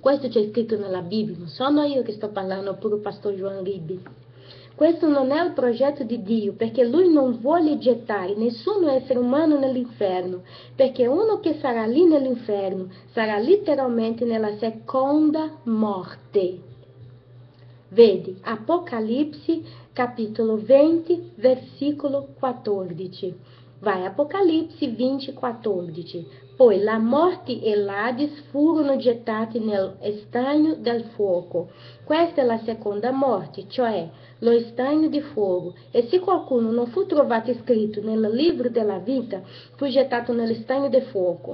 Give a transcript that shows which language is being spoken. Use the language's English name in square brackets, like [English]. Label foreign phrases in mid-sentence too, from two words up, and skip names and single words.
[Italian] Questo c'è scritto nella Bibbia, non sono io che sto parlando, oppure il pastor João Ribe. Questo non è il progetto di Dio, perché Lui non vuole gettare nessun essere umano nell'inferno, perché uno che sarà lì nell'inferno sarà letteralmente nella seconda morte. Vedi, Apocalipse, capitolo 20, versículo 14. Vai, Apocalipse 20, 14. Poi la morte e l'Ades furono gettati nel stagno del fuoco. Questa è la seconda morte, cioè lo stagno di fuoco. E se qualcuno non fu trovato scritto nel libro della vita, fu gettato nel stagno di fuoco.